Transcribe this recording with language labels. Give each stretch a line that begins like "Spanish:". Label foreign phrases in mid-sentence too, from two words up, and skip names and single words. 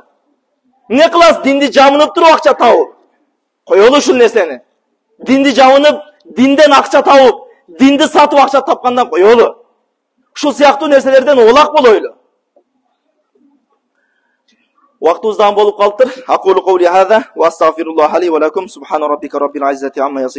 Kyrgyz: Эмне кыласыз динди жамынып туруп акча табып? Коелу ушул нерсени. Динди жамынып, динден акча табып, динди сатып акча тапкандан коелу. Ушул сыяктуу нерселерден олак болойлу. Вактыбыздан болуп калыптыр.
Arabic: أقول قولي هذا وأستغفر الله لي ولكم سبحان ربك رب العزة عما يصفون.